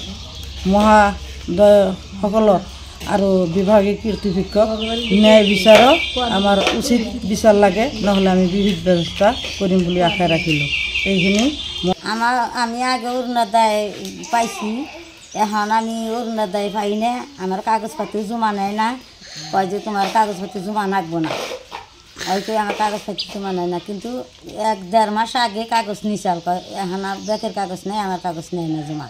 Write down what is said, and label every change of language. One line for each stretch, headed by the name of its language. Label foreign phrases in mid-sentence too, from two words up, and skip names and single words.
Assamese: মহাদয়সকলৰ আৰু বিভাগীয় কৰ্তৃপক্ষক ন্যায় বিচাৰক আমাৰ উচিত বিচাৰ লাগে নহ'লে আমি বিহিত ব্যৱস্থা কৰিম বুলি আশা ৰাখিলোঁ এইখিনি
Bangla: আমি আগে অরুণোদয় পাইছি এখন আমি অরুণোদয় পাই না আমার কাগজপত্র জমা নেয় না কয় যে তোমার কাগজপত্র জমা রাখবো না হয়তো আমার কাগজপত্র জমা নেয় না কিন্তু 1-1.5 মাস আগে কাগজ নিচাল কয় এখন আর ব্যাংকের কাগজ নেই আমার কাগজ নেয় না জমা